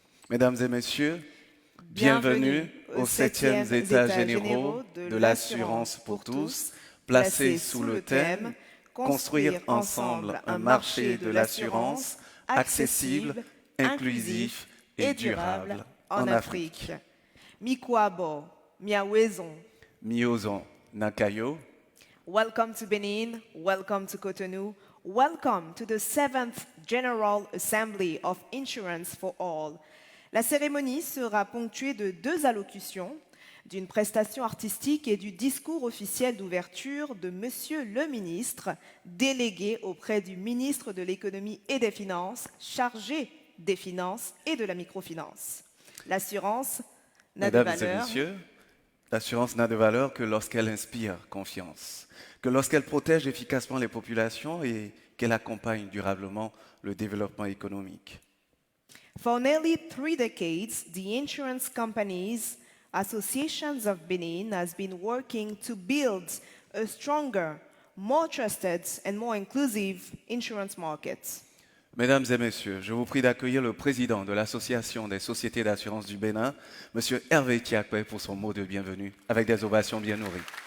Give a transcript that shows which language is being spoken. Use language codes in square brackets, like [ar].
[fr] Mesdames et messieurs, bienvenue aux 7e États généraux de l'assurance pour tous, placés sous le thème « Construire ensemble un marché de l'assurance accessible, inclusif et durable en Afrique ». [fon] Mikwabo, Miawezon. Miozon Nakayo. [en] Welcome to Benin, welcome to Cotonou, welcome to the 7th General Assembly of Insurance for All. [fr] La cérémonie sera ponctuée de 2 allocutions, d'une prestation artistique et du discours officiel d'ouverture de Monsieur le ministre, délégué auprès du ministre de l'Économie et des Finances, chargé des finances et de la microfinance. L'assurance n'a de Mesdames et valeur. messieurs, l'assurance n'a de valeur que lorsqu'elle inspire confiance, que lorsqu'elle protège efficacement les populations et qu'elle accompagne durablement le développement économique. [en] For nearly 3 decades, the Insurance Companies Associations of Benin has been working to build a stronger, more trusted and more inclusive insurance market. [fr] Mesdames et messieurs, je vous prie d'accueillir le président de l'Association des sociétés d'assurance du Bénin, M. Hervé Tiakwe, pour son mot de bienvenue, avec des ovations bien nourries.